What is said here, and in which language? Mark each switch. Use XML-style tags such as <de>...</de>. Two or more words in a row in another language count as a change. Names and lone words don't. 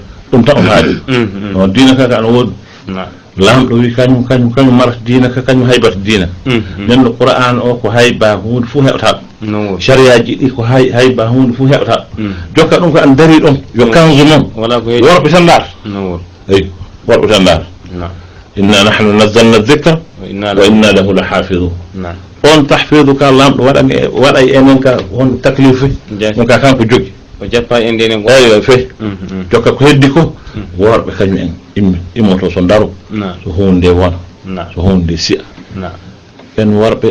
<ff>ɗum tan o haaja no diina ka ana woodi lamɗo wi kañum marata diina ka kañum haybata diina nen no qur'an o ko hayba hunde fuu heɓata ɗum sariyaji ɗi ko hayba hunde fuu heɓata ɗum jokka ɗum ko an dari ɗon yo kanzu noon worɓe tan darata eyi worɓe tan darata</ff> <ar>إنا نحن نزلنا الذكر وإنا له لحافظون</ar> <ff>on tahfidu ka lamɗo waɗa e enen ka hon taklife ɗum ka kanko jogi o jappa en ndene eyo fe jokka ko heddi ko worɓe kañum en immoto so daaro so hunde nde wona so hunde nde siya en worɓe</ff>